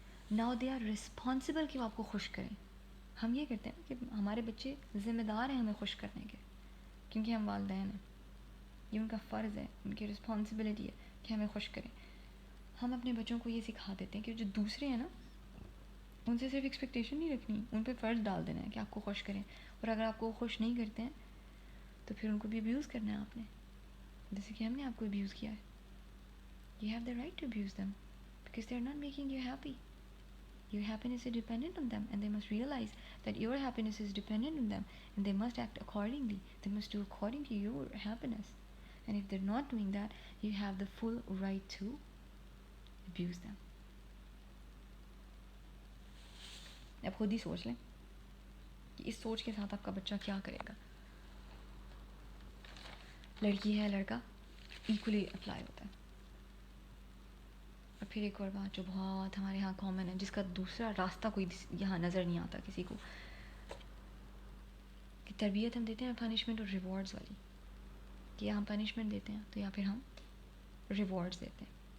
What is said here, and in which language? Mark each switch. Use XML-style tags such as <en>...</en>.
<en>now they are responsible</en> <ur>کہ وہ آپ کو خوش کریں. ہم یہ کرتے ہیں کہ ہمارے بچے ذمہ دار ہیں ہمیں خوش کرنے کے, کیونکہ ہم والدین ہیں, یہ ان کا فرض ہے, ان کی رسپانسبلٹی ہے کہ ہمیں خوش کریں. ہم اپنے بچوں کو یہ سکھا دیتے ہیں کہ جو دوسرے ہیں نا, ان سے صرف ایکسپیکٹیشن نہیں رکھنی, ان پہ فرض ڈال دینا ہے کہ آپ کو خوش کریں. اور اگر آپ کو خوش نہیں کرتے ہیں تو پھر ان کو بھی ابیوز کرنا ہے آپ نے, جیسے کہ ہم نے آپ کو ابیوز کیا ہے.</ur> <en>You have the right to abuse them because they are not making you happy. Your happiness is dependent on them, and they must realize that your happiness is dependent on them, and they must act accordingly. They must do according to your happiness. And if they're not doing that, you have the full right to abuse them.</en> <ur>اب خود ہی سوچ لیں کہ اس سوچ کے ساتھ آپ کا بچہ کیا کرے گا. لڑکی ہے لڑکا ایکولی اپلائی ہوتا ہے. اور پھر ایک اور بات جو بہت ہمارے یہاں کامن ہے, جس کا دوسرا راستہ کوئی یہاں نظر نہیں آتا کسی کو, کہ تربیت ہم دیتے ہیں پنشمنٹ اور ریوارڈز والی, کہ یا ہم پنشمنٹ دیتے ہیں تو یا پھر ہم ریوارڈز دیتے ہیں.</ur>